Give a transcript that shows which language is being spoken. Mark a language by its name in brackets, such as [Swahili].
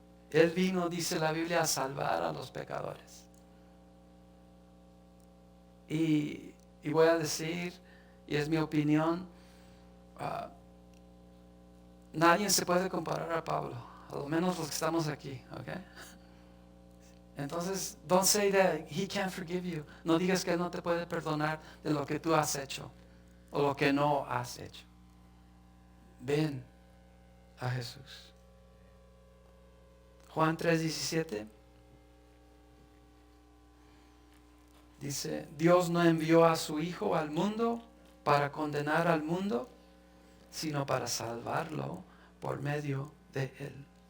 [Spanish] Él vino, dice la Biblia, a salvar a los pecadores. Y voy a decir, y es mi opinión, nadie se puede comparar a Pablo, a lo menos los que estamos aquí, ¿ok? [English] Entonces, don't say that he can't forgive you. [Spanish] No digas que él no te puede perdonar de lo que tú has hecho o lo que no has hecho. Ven a Jesús. Juan 3:17 dice, Dios no envió a su Hijo al mundo para condenar al mundo, sino para salvarlo por medio de Él.